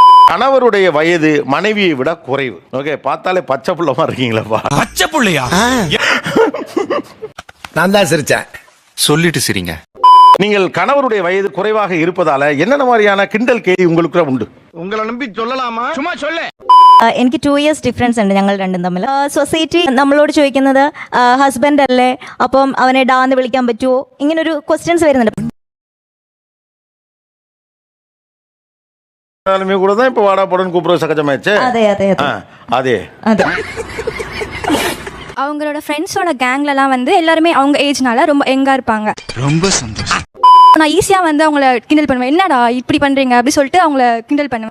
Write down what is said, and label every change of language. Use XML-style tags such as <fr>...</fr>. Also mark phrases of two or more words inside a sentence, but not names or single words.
<ta>கணவருடைய வயது மனைவியை விட குறைவு. ஓகே, பார்த்தாலே பச்சை புள்ள மாதிரி இருக்கீங்களா? பச்சை புள்ளையா? நான் தான் சிரிச்சேன். சொல்லிட்டு சிரிங்க. நீங்கள் கணவருடைய வயது குறைவாக இருப்பதால என்னென்ன மாதிரியான கிண்டல் கேலி உங்களுக்கு உண்டு? உங்களை நம்பி சொல்லலாமா? சும்மா சொல்லு.</ta> <ml>എനിക്ക് 2 years ഡിഫറൻസ് ഉണ്ട് ഞങ്ങൾ രണ്ടും തമ്മിൽ. സൊസൈറ്റി നമ്മളോട് ചോദിക്കുന്നത് ഹസ്ബൻഡ് അല്ലേ, അപ്പം അവനെ ഡാന്ന് വിളിക്കാൻ പറ്റുമോ, ഇങ്ങനൊരു ക്വസ്റ്റ്യൻസ് വരുന്നുണ്ട്.</ml> <ta>கூட தான் இப்ப வாடா போடன்னு கூப்பிடுற சகஜமாயிடுச்சு.</ta> <ml>അതെ അതെ</ml> <ta>அதே</ta> <ml>അതെ.</ml> <ta>அவங்களோட ஃப்ரெண்ட்ஸோட கேங்லலாம் வந்து எல்லாருமே அவங்க ஏஜ்னால ரொம்ப யங்கா இருப்பாங்க. ரொம்ப சந்தோஷம். நான் ஈஸியா வந்து அவங்கள கிண்டல் பண்ணுவேன். என்னடா இப்படி பண்றீங்க அப்படி சொல்லிட்டு அவங்கள கிண்டல் பண்ணுவேன்.</ta>